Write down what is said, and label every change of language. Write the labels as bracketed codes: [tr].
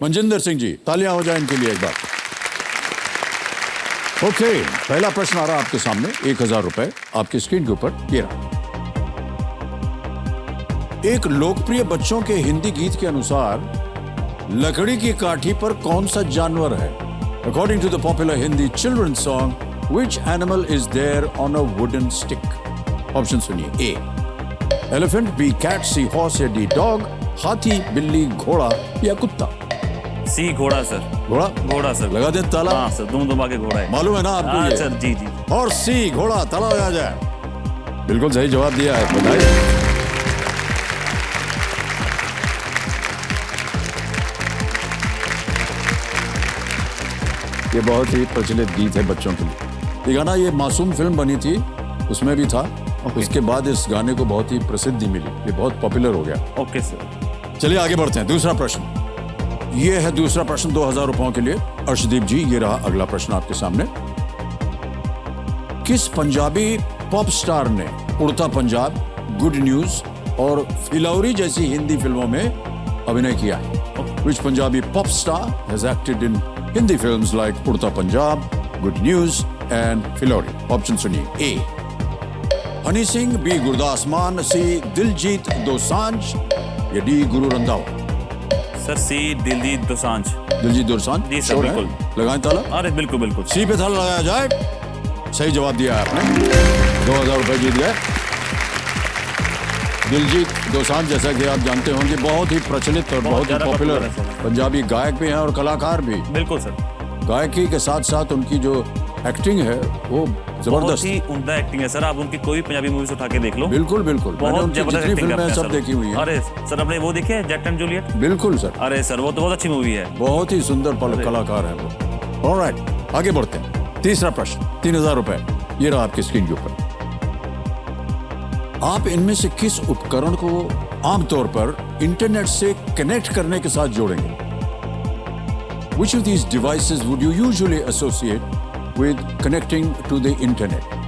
[hi] मनजिंदर सिंह जी, तालियां हो जाए इनके लिए एक बार। ओके, पहला प्रश्न आ रहा है आपके सामने। 1000 रुपए आपकी स्क्रीन के ऊपर ये रहा। एक लोकप्रिय बच्चों के हिंदी गीत के अनुसार लकड़ी की काठी पर कौन सा जानवर है? [en] According to the popular Hindi children's song Which animal is there on a wooden stick? [hi] Option सुनिए। [en] A elephant, B cat, C horse या D dog, [hi] हाथी, बिल्ली, घोड़ा या कुत्ता। सी घोड़ा सर। घोड़ा? घोड़ा सर। लगा दें ताला? हाँ सर, दोनों दबा के घोड़ा है। मालूम है ना आपको? हाँ ये सर, जी जी। और सी घोड़ा, ताला लगा जाए। बिल्कुल सही जवाब दिया है, बधाई। ये बहुत ही प्रचलित गीत है बच्चों के लिए। ये गाना ये मासूम फिल्म बनी थी, उसमें भी था। उसके बाद इस गाने को बहुत ही प्रसिद्धि मिली, ये बहुत पॉपुलर हो गया। Okay sir. चलिए आगे बढ़ते हैं। दूसरा प्रश्न ये है। दूसरा प्रश्न 2000 रुपयों के लिए। अर्शदीप जी, ये रहा अगला प्रश्न आपके सामने। किस पंजाबी पॉप स्टार ने उड़ता पंजाब, गुड न्यूज और फिलौरी जैसी हिंदी फिल्मों में अभिनय किया है? [en] Which Punjabi pop star has acted in Hindi films like Udta Punjab, good news and Phillauri? [hi] Option सुनिए। ए हनी सिंह, बी गुरदास मान, सी दिलजीत दोसांझ या डी गुरु रंधावा। सर सी दिलजीत दोसांझ। दिलजीत दोसांझ? जी सर, बिल्कुल। लगाएं ताला? अरे बिल्कुल बिल्कुल। सी पे ताला लगाया जाए। सही जवाब दिया है आपने। 2000 रुपए जीत गए। दिलजीत दोसांझ, जैसा कि आप जानते होंगे, बहुत ही प्रचलित और बहुत ही पॉपुलर पंजाबी गायक भी हैं और कलाकार भी। बिल्कुल सर। गायकी के साथ साथ उनकी जो एक्टिंग है वो जबरदस्त, ही उम्दा एक्टिंग है सर। आप उनकी कोई पंजाबी मूवीज उठा के देख लो। बिल्कुल बिल्कुल। मैंने बहुत उनकी जबरदस्त जितनी एक्टिंग फिल्में करते हैं सब सर। देखी हुई हैं। अरे सर, आपने वो देखी है जैक एंड जूलियट? बिल्कुल सर। अरे सर, वो तो बहुत अच्छी मूवी है। बहुत ही सुंदर कलाकार है वो। ऑलराइट, आगे बढ़ते हैं। तीसरा प्रश्न 3000 रुपए ये रहा आपकी स्क्रीन के ऊपर। आप इनमें से किस उपकरण को आमतौर पर इंटरनेट से कनेक्ट करने के साथ जोड़ेंगे? [en] Which of these devices would you usually associate with connecting to the internet?